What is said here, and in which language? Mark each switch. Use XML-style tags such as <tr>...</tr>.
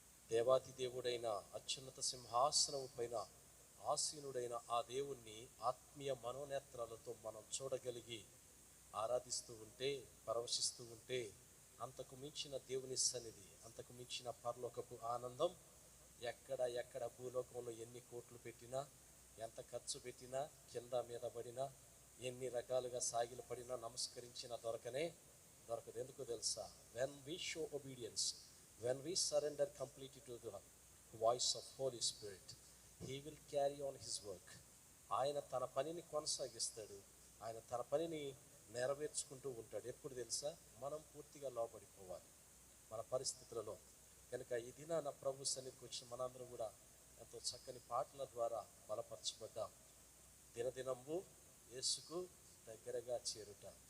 <te>దేవాతి దేవుడైన అత్యున్నత సింహాసనము పైన ఆసీనుడైన ఆ దేవుణ్ణి ఆత్మీయ మనోనేత్రాలతో మనం చూడగలిగి ఆరాధిస్తూ ఉంటే, పరవశిస్తూ ఉంటే, అంతకు మించిన దేవుని సన్నిధి, అంతకు మించిన పరలోకపు ఆనందం ఎక్కడ భూలోకంలో ఎన్ని కోట్లు పెట్టినా, ఎంత ఖర్చు పెట్టినా, కింద మీద పడినా, ఎన్ని రకాలుగా సాగిలు పడినా, నమస్కరించినా దొరకదు. ఎందుకో తెలుసా?</te> <en>When we show obedience, when we surrender completely to the voice of Holy Spirit, he will carry on his work.</en> <te>ఆయన తన పనిని కొనసాగిస్తాడు, ఆయన తన పనిని నెరవేర్చుకుంటూ ఉంటాడు. ఎప్పుడు తెలుసా? మనం పూర్తిగా లోబడిపోవాలి మన పరిస్థితులలో. కనుక ఈ దినాన ప్రభు సన్నిధికి వచ్చిన మనందరం కూడా ఎంతో చక్కని పాటల ద్వారా బలపరచబడ్డాం. దినదినంబు యేసుకు దగ్గరగా చేరుట.</te>